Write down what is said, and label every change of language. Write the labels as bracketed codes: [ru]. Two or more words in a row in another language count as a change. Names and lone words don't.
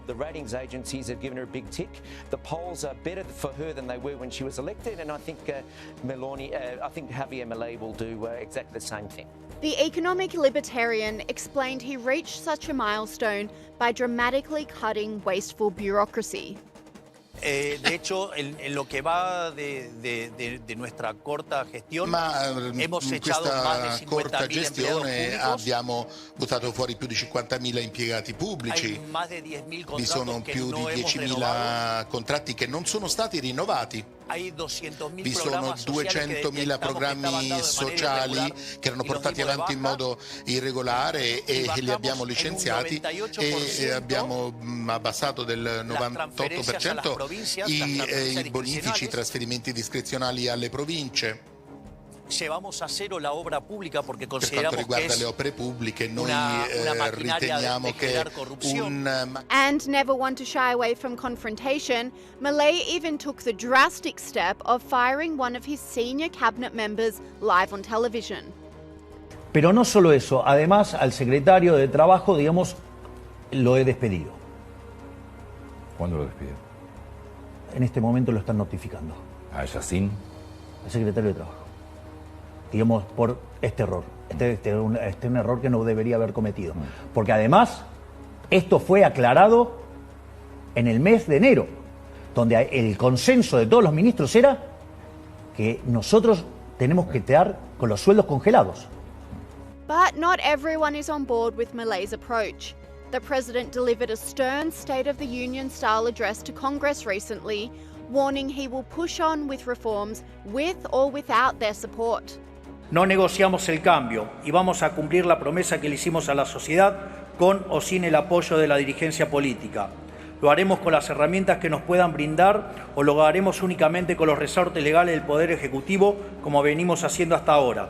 [en] The ratings agencies have given her a big tick. The polls are better for her than they were when she was elected, and I think Javier Milei will do exactly the same thing. The economic libertarian explained he reached such a milestone by dramatically cutting wasteful bureaucracy. [es] De hecho, en lo que va de nuestra corta gestione, hemos echado más de 50.000 empleados pubblici. [it] Abbiamo buttato fuori più di 50.000 impiegati pubblici. Vi sono più di 10.000 contratti che non sono stati rinnovati. Vi sono 200.000 programmi sociali che erano portati avanti in modo irregolare e li abbiamo licenziati e abbiamo abbassato del 98% i bonifici, i trasferimenti discrezionali alle province. [es] Llevamos a cero la obra pública porque [it] Per quanto [es] consideramos que [it] riguarda [es] es [it] le opere pubbliche, noi [es] una maquinaria [it] riteniamo [es] de [it] che [es] generar corrupción. [en] And never one to shy away from confrontation, Milei even took the drastic step of firing one of his senior cabinet members live on television. [es] Pero no solo eso, además al secretario de Trabajo, digamos, lo he despedido. ¿Cuándo lo despidió? En este momento lo están notificando. ¿A Yacine? El secretario de Trabajo. Digamos, por este error. Un error que no debería haber cometido. Porque además, esto fue aclarado en el mes de enero, donde el consenso de todos los ministros era que nosotros tenemos que quedar con los sueldos congelados. [en] But not everyone is on board with Milei's approach. The president delivered a stern State of the Union-style address to Congress recently, warning he will push on with reforms with or without their support. [es] No negociamos el cambio y vamos a cumplir la promesa que le hicimos a la sociedad con o sin el apoyo de la dirigencia política. Lo haremos con las herramientas que nos puedan brindar o lo haremos únicamente con los resortes legales del Poder Ejecutivo como venimos haciendo hasta ahora.